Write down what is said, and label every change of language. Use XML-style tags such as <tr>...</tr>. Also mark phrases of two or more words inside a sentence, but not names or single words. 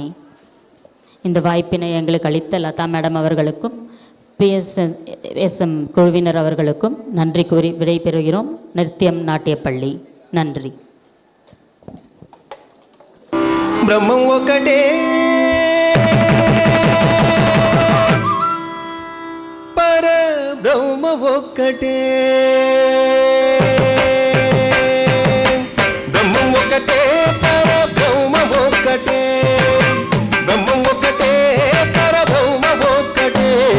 <ta>இந்த வாய்ப்பினை எங்களுக்கு அளித்த லதா மேடம் அவர்களுக்கும் PSM குழுவினர் அவர்களுக்கும் நன்றி கூறி விடைபெறுகிறோம். நிருத்தியம் நாட்டியப்பள்ளி. நன்றி.</ta> <te>బ్రహ్మం ఒకటే పరబ్రహ్మ ఒక్కటే బ్రహ్మం ఒకటే పరబ్రహ్మ ఒక్కటే బ్రహ్మం ఒకటే పరబ్రహ్మ ఒక్కటే</te>